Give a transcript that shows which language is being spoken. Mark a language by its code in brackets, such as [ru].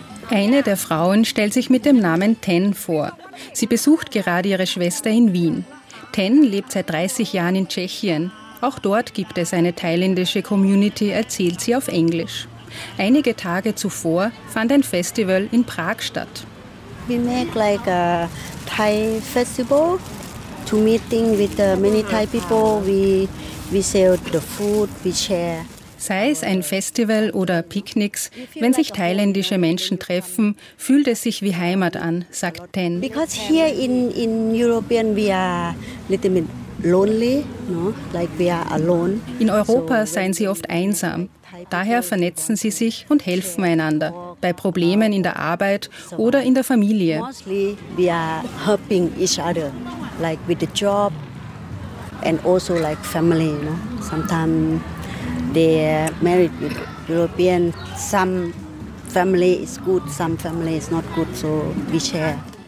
[de] Eine der Frauen stellt sich mit dem Namen Ten vor. Sie besucht gerade ihre Schwester in Wien. Ten lebt seit 30 Jahren in Tschechien. Auch dort gibt es eine thailändische Community, erzählt sie auf Englisch. Einige Tage zuvor fand ein Festival in Prag statt. [en] We make like a Thai festival to meeting with many Thai people. We sell the food, we share. [de] Sei es ein Festival oder Picknicks, wenn sich thailändische Menschen treffen, fühlt es sich wie Heimat an, sagt Ten. [en] Because here in European we are little bit lonely, no? Like we are alone. [de] In Europa seien sie oft einsam. Daher vernetzen sie sich und helfen einander bei Problemen in der Arbeit oder in der Familie. [en] Mostly we are helping each other, like with the job and also like family, no? Sometimes they married with European. Some family is good, some family is not good, so we share.